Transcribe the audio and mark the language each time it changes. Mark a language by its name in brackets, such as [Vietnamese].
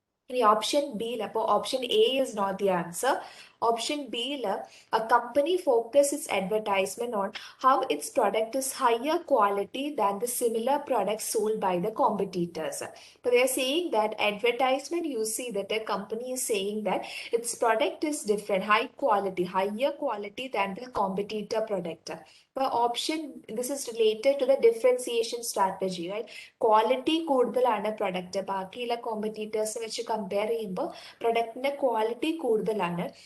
[Malayalam] ഇനി ഓപ്ഷൻ ബിയിൽ, അപ്പോൾ option A [English] Is not the answer. [Malayalam] Option ബിയിൽ [English] a company focuses its advertisement on how its product is higher quality than the similar products sold by the competitors. So they are saying that advertisement you see that a company is saying that its product is different, higher quality than the competitor product. Option this is related to the differentiation strategy, right? [Malayalam] Quality കൂടുതലാണ് product ബാക്കിയുള്ള competitors വെച്ച് compare ചെയ്യുമ്പോൾ പ്രൊഡക്റ്റിന്റെ quality കൂടുതലാണ്.